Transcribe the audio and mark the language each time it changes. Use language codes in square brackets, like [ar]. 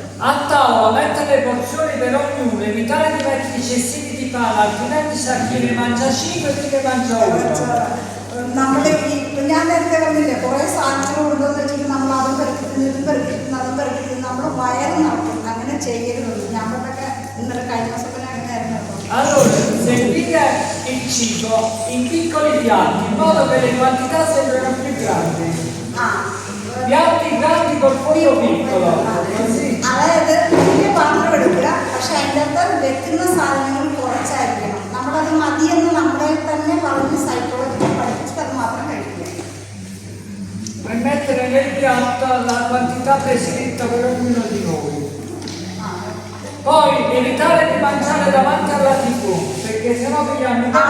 [it] A tavola mettere le porzioni per ognuno, evitare di mettere i cestini di pane, altrimenti sa chi ne mangia 5 e chi ne mangia 1. [ml] നമ്മൾ ഞാൻ നേരത്തെ പറഞ്ഞില്ലേ, കുറെ സാധനങ്ങൾ കൊണ്ടുവന്ന് വെച്ചിട്ട് നമ്മൾ അതും പെറുക്കി നമ്മൾ വയറ് നടക്കും. അങ്ങനെ ചെയ്യരുത്. ഞമ്മളൊക്കെ ഇന്നലെ കഴിഞ്ഞ ദിവസം അങ്ങനെയായിരുന്നു. [it] Allora, servire il cibo in piccoli piatti, in modo che le quantità sembrano più grandi. Piatti grandi col fondo piccolo. [ml] അതായത് വലിയ പാത്രം എടുക്കുക, പക്ഷെ അതിൻ്റെ അകത്ത് വെക്കുന്ന സാധനങ്ങൾ കുറച്ചായിരിക്കണം. നമ്മളത് മതിയെന്ന് നമ്മളെ തന്നെ പറഞ്ഞ് സൈക്കോളജി പഠിപ്പിച്ചിട്ട് അത് മാത്രം കഴിക്കുക. [it] E mettere nel piatto la quantità prescritta per ognuno di noi. Poi evitare di mangiare davanti alla TV, perché sennò pigliamo